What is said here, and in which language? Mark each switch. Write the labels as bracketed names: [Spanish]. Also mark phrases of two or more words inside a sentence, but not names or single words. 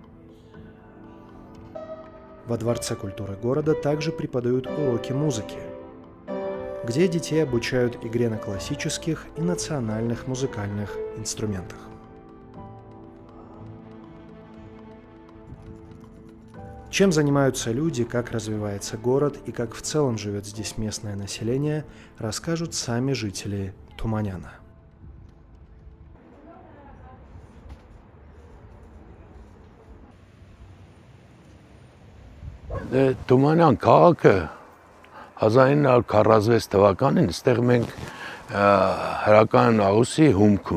[Russian] Во Дворце культуры города также преподают уроки музыки, где детей обучают игре на классических и национальных музыкальных инструментах. Чем занимаются люди, как развивается город и как в целом живет здесь местное население, расскажут сами жители Туманяна. [Armenian] Թումանյան քաղաքը 1946 թվականին այստեղ մենք հրական աղուսի հումք